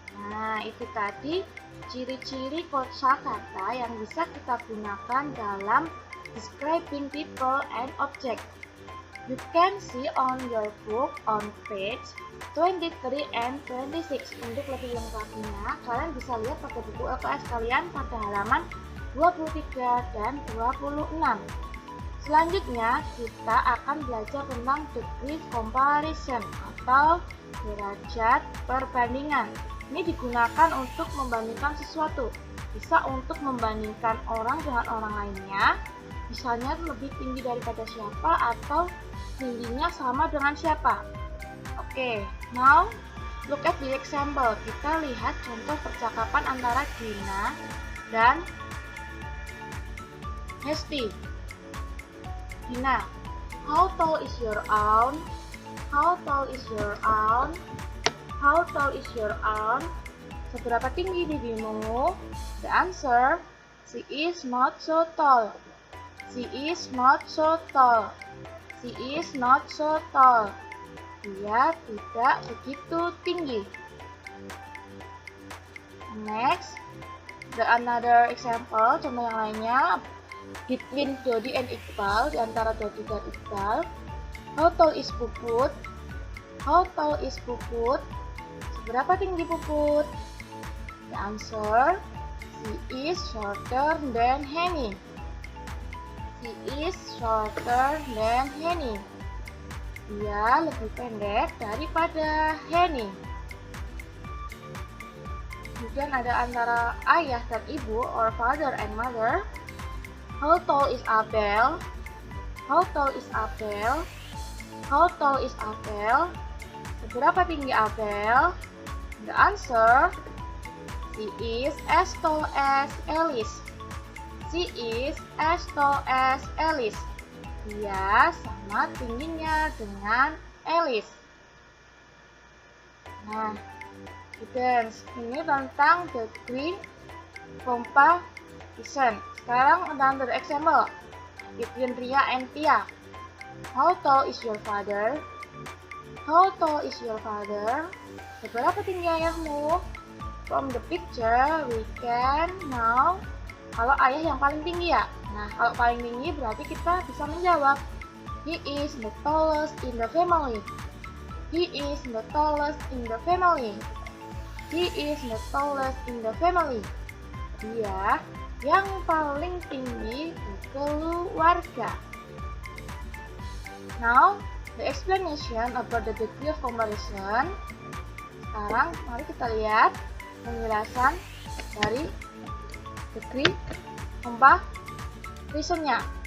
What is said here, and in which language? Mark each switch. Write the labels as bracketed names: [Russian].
[Indonesian] Nah, itu tadi ciri-ciri kosakata yang bisa kita gunakan dalam [English] describing people and object. You can see on your book on page 23 and 26. [Indonesian] Untuk lebih lengkapnya, kalian bisa lihat pada buku LKS kalian pada halaman 23 dan 26. Selanjutnya, kita akan belajar tentang degree comparison atau derajat perbandingan. Ini digunakan untuk membandingkan sesuatu. Bisa untuk membandingkan orang dengan orang lainnya, misalnya lebih tinggi daripada siapa atau tingginya sama dengan siapa. Oke, [English] now look at the example. [Indonesian] Kita lihat contoh percakapan antara Gina dan Hesti. [English] Gina, how tall is your aunt? How tall is your aunt? How tall is your aunt? [Indonesian] Seberapa tinggi bibimu? [English] The answer, she is not so tall. She is not so tall. She is not so tall. [Indonesian] Dia tidak begitu tinggi. [English] Next, another example, [Indonesian] contoh yang lainnya. [English] Between Dodi and Iqbal, [Indonesian] di antara Dodi dan Iqbal. [English] How tall is Puput? How tall is Puput? [Indonesian] Seberapa tinggi Puput? [English] The answer, she is shorter than Henny. She is shorter than Henny. [Indonesian] Dia lebih pendek daripada Henny. Kemudian ada antara ayah dan ibu, [English] or father and mother. How tall is Abel? How tall is Abel? How tall is Abel? [Indonesian] Seberapa tinggi Abel? [English] The answer, she is as tall as Alice. She is as tall as Alice. [Indonesian] Dia sama tingginya dengan Alice. Nah, students, ini tentang degree comparison. Sekarang [English] another example between Ria and Tia. How tall is your father? How tall is your father? [Indonesian] Seberapa tinggi ayahmu? [English] From the picture we can now, [Indonesian] kalau ayah yang paling tinggi ya. Nah, kalau paling tinggi berarti kita bisa menjawab, [English] he is the tallest in the family. He is the tallest in the family. He is the tallest in the family. [Indonesian] Dia yang paling tinggi di keluarga. [English] Now, the explanation about the degree of comparison. [Indonesian] Sekarang, mari kita lihat penjelasan dari degree comparison-nya.